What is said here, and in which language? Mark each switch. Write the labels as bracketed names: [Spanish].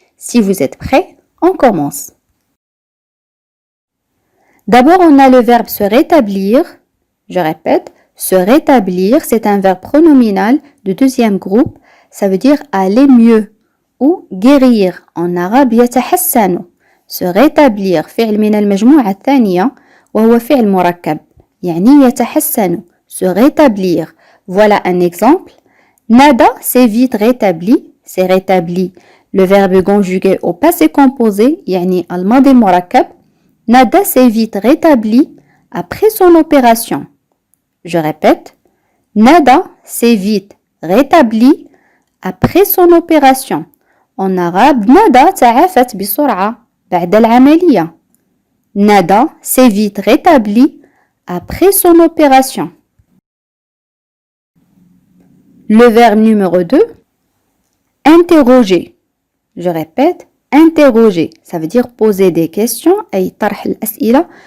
[French] Si vous êtes prêts, on commence. D'abord, on a le verbe se rétablir. Je répète, se rétablir, c'est un verbe pronominal de deuxième groupe. Ça veut dire aller mieux ou guérir. En arabe, يتحسن. [Arabic] Se rétablir, فعل من المجموعة الثانية وهو فعل مركب. يعني يتحسن, [French] se rétablir. Voilà un exemple. Nada, c'est vite rétabli, c'est rétabli. Le verbe conjugué au passé composé, [Arabic] يعني الماضي مركب. [French] Nada s'est vite rétabli après son opération. Je répète, Nada s'est vite rétabli après son opération. En arabe, [Arabic] Nada تعافت بسرعة بعد العملية. [French] Nada s'est vite rétabli après son opération. Le verbe numéro 2, interroger. Je répète, interroger, ça veut dire poser des questions. [Arabic] أي طرح الأسئلة.